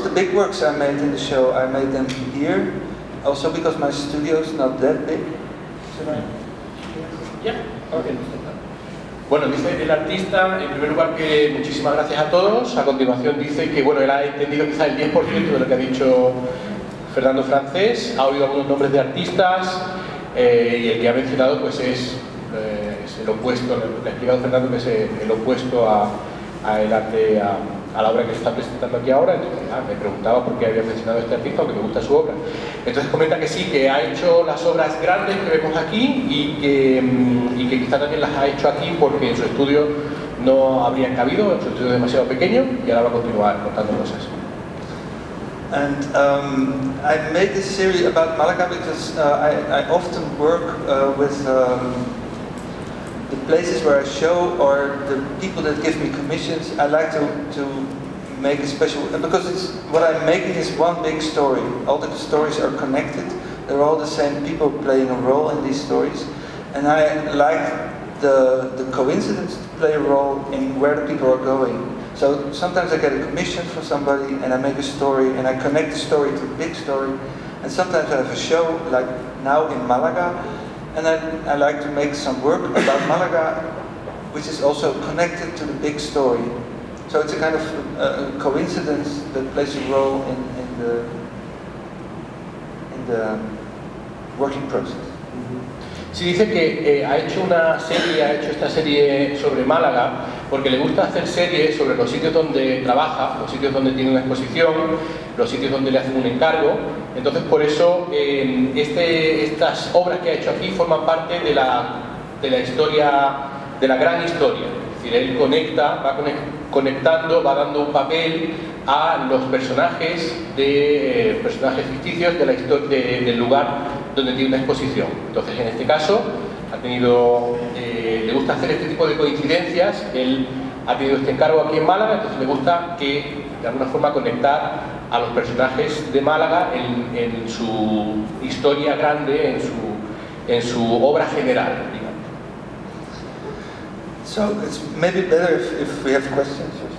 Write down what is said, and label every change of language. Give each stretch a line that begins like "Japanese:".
English: The big works I made in the show, I made them here. Also because my studio is not that big. Yeah. Okay.
Spanish: Bueno, dice el artista, en primer lugar, que muchísimas gracias a todos. A continuación dice que, bueno, él ha entendido quizá el 10% de lo que ha dicho Fernando Francés, ha oído algunos nombres de artistas, y el que ha mencionado pues es el opuesto, le ha explicado Fernando que es el opuesto a el arte, a la obra que se está presentando aquí ahora. Entonces me preguntaba por qué había mencionado a este artista, aunque me gusta su obra. Entonces comenta que sí, que ha hecho las obras grandes que vemos aquí y que quizá también las ha hecho aquí porque en su estudio no habrían cabido, en su estudio es demasiado pequeño, y ahora va a continuar contando cosas.
English: And I made this series about Malaga because I often work with the places where I show or the people that give me commissions. I like to make a special, because what I'm making is one big story. All the stories are connected. They're all the same people playing a role in these stories, and I like the coincidence to play a role in where the people are going. So sometimes I get a commission for somebody and I make a story and I connect the story to the big story. And sometimes I have a show, like now in Malaga, and I like to make some work about Malaga, which is also connected to the big story. So it's a kind of coincidence that plays a role in the working process.
Spanish: Sí, dice que ha hecho esta serie sobre Málaga porque le gusta hacer series sobre los sitios donde trabaja, los sitios donde tiene una exposición, los sitios donde le hacen un encargo. Entonces, por eso estas obras que ha hecho aquí forman parte de la historia, de la gran historia. Es decir, él va conectando, va dando un papel a los personajes ficticios de la historia del lugar donde tiene una exposición. Entonces, en este caso, le gusta hacer este tipo de coincidencias. Él ha tenido este encargo aquí en Málaga, entonces le gusta de alguna forma conectar a los personajes de Málaga en su historia grande, en su obra general, digamos.
English: So it's maybe better if we have questions.